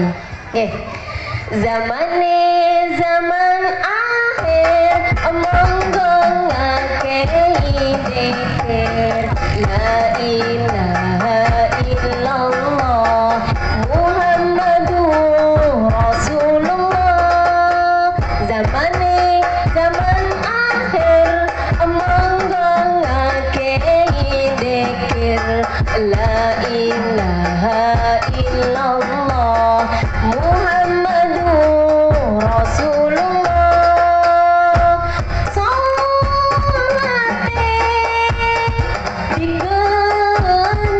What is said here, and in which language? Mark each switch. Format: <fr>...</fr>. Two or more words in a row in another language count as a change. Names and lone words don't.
<jv>Oke. Zaman akhir monggo ngakei dikir</jv> <ar>لا إله إلا الله محمد رسول الله</ar> <jv>zaman akhir monggo ngakei dikir</jv> <ar>لا إله إلا الله محمد رسول الله</ar> <jv>salate dikersake</jv>